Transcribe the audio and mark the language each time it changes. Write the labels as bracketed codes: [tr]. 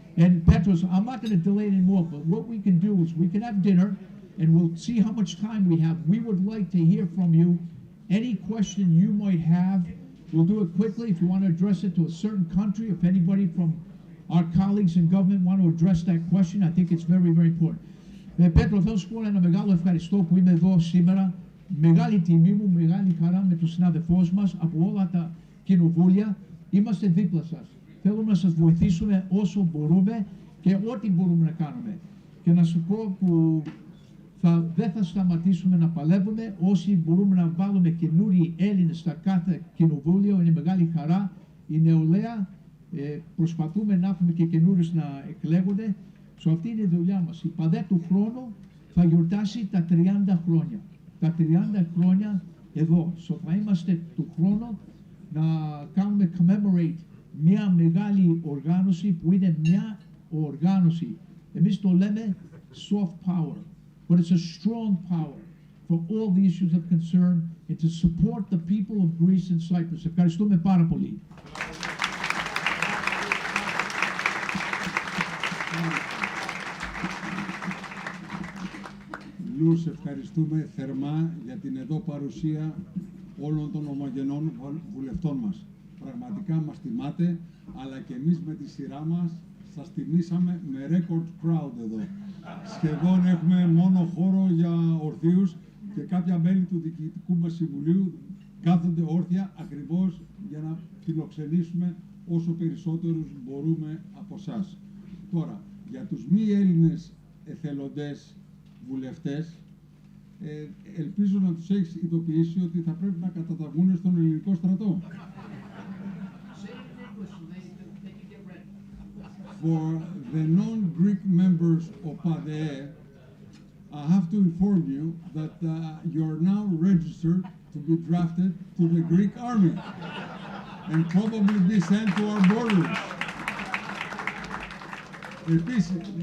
[en] And Petros, I'm not going to delay anymore, but what we can do is we can have dinner, and we'll see how much time we have. We would like to hear from you. Any question you might have, we'll do it quickly. If you want to address it to a certain country, if anybody from our colleagues in government want to address that question, I think it's very, very important. [el] Πέτρο, θέλω να σου πω ένα μεγάλο ευχαριστώ που είμαι εδώ σήμερα. Μεγάλη τιμή μου, μεγάλη χαρά με τους συναδελφούς μας από όλα τα κοινοβούλια. Είμαστε δίπλα σας. Θέλουμε να σας βοηθήσουμε όσο μπορούμε και ό,τι μπορούμε να κάνουμε. Και να σου πω που δεν θα σταματήσουμε να παλεύουμε. Όσοι μπορούμε να βάλουμε καινούριοι Έλληνες στα κάθε κοινοβούλιο, είναι μεγάλη χαρά. Η νεολαία, προσπαθούμε να έχουμε και καινούριους να εκλέγονται. So, αυτή είναι η δουλειά μας. Η ΠΑΔΕ του χρόνου θα γιορτάσει τα 30 χρόνια. Τα 30 χρόνια εδώ. So, θα είμαστε του χρόνου να κάνουμε commemorate μια μεγάλη οργάνωση που είναι μια οργάνωση. Εμείς το λέμε soft power. [en] But it's a strong power for all the issues of concern and to support the people of Greece and Cyprus. [el] Ευχαριστούμε πάρα πολύ. Λούς, ευχαριστούμε θερμά για την εδώ παρουσία όλων των ομογενών βουλευτών μας. Πραγματικά μας τιμάτε, αλλά και εμείς με τη σειρά μας σας τιμήσαμε με record crowd εδώ. Σχεδόν έχουμε μόνο χώρο για ορθίους και κάποια μέλη του Διοικητικού μας Συμβουλίου κάθονται όρθια ακριβώς για να φιλοξενήσουμε όσο περισσότερους μπορούμε από εσάς. Τώρα, για τους μη Έλληνες εθελοντές βουλευτές, ελπίζω να τους έχεις ειδοποιήσει ότι θα πρέπει να καταταγούν στον ελληνικό στρατό. [en] For the non-Greek members of PADE, I have to inform you that you are now registered to be drafted to the Greek army and probably be sent to our borders. [el] Επίσης,